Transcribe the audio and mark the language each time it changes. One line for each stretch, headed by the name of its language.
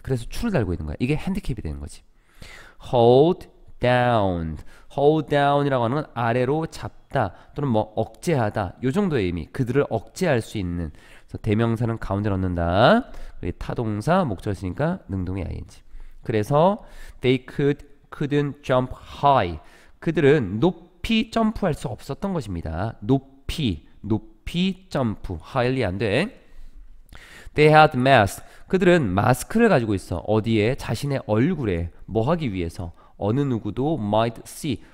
Korean: 그래서 추를 달고 있는 거야. 이게 핸디캡이 되는 거지.
English: hold down.
Korean: hold down이라고 하는 건 아래로 잡다 또는 뭐 억제하다 요 정도의 의미. 그들을 억제할 수 있는. 그래서 대명사는 가운데 넣는다. 타동사 목적어니까 능동의 ing. 그래서
English: they couldn't jump high.
Korean: 그들은 높이 점프할 수 없었던 것입니다. 높이 점프. highly 안 돼.
English: They had mask.
Korean: 그들은 마스크를 가지고 있어. 어디에? 자신의 얼굴에. 뭐 하기 위해서? 어느 누구도
English: might see.